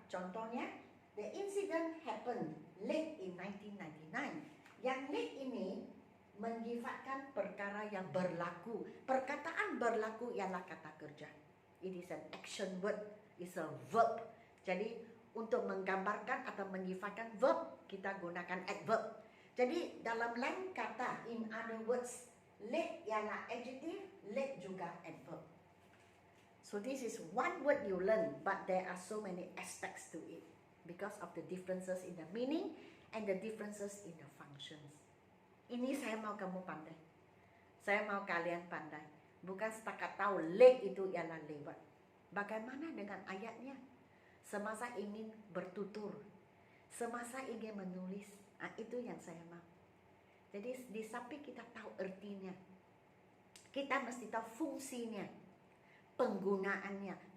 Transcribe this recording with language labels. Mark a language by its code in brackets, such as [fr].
[ms] Contohnya, [en] the incident happened late in 1999. [ms] Yang late ini menyifatkan perkara yang berlaku. Perkataan berlaku ialah kata kerja. [en] It is an action word, it's a verb. [ms] Jadi untuk menggambarkan atau menyifatkan verb kita gunakan adverb. Jadi dalam lain kata, [en] in other words, [ms] late ialah adjective, late juga adverb. [en] So this is one word you learn, but there are so many aspects to it because of the differences in the meaning and the differences in the functions. [ms] Ini saya mau kamu pandai. Saya mau kalian pandai. Bukan setakat tahu late itu ialah lewat. Bagaimana dengan ayatnya? Semasa ingin bertutur, semasa ingin menulis, itu yang saya mau. Jadi di samping kita tahu artinya, kita mesti tahu fungsinya, penggunaannya.